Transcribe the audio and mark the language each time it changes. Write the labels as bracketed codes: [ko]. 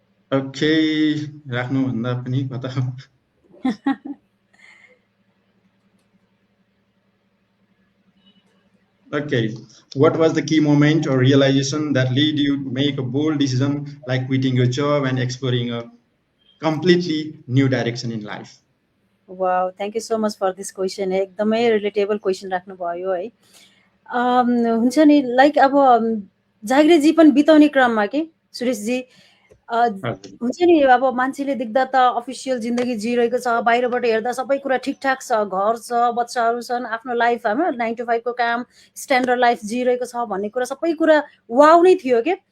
[ne] Okay, राख्नुभन्दा पनि कता [en] Okay, what was the key moment or realization that led you to make a bold decision like quitting your job and exploring a completely new direction in life? Wow, thank you so much for this question. [ne] एकदमै relatable question राख्नुभयो है। हुन्छ नि, like अब जागिरेजी पनि बिताउने क्रममा के सुरेशजी हुन्छ नि, अब मान्छेले देख्दा त अफिसियल जिन्दगी जिरहेको छ, बाहिरबाट हेर्दा सबै कुरा ठिकठाक छ, घर छ, बच्चाहरू छन्, आफ्नो लाइफ हाम्रो 9 to 5 को काम, स्ट्यान्डर्ड लाइफ जिरहेको छ भन्ने कुरा सबै कुरा वाउ नै थियो के।